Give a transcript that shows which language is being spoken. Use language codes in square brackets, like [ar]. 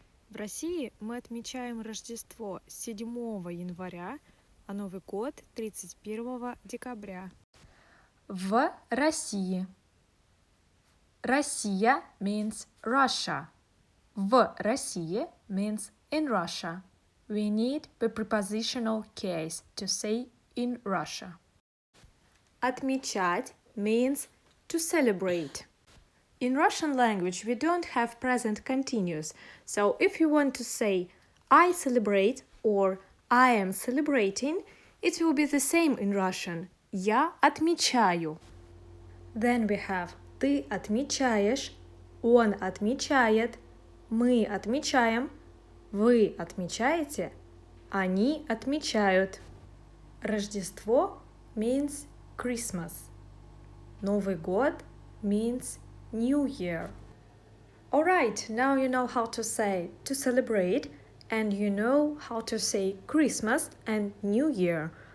[ru] В России мы отмечаем Рождество 7 января, а Новый год 31 декабря. В России. [en] Россия means Russia. [ru] В России [en] means in Russia. We need the prepositional case to say in Russia. Отмечать means to celebrate. In Russian language, we don't have present continuous, so if you want to say I celebrate or I am celebrating, it will be the same in Russian. [ru] Я отмечаю. [en] Then we have [ru] ты отмечаешь, он отмечает, мы отмечаем, вы отмечаете, они отмечают. [en] Рождество means Christmas. Новый год means New Year. Alright, now you know how to say to celebrate and you know how to say Christmas and New Year.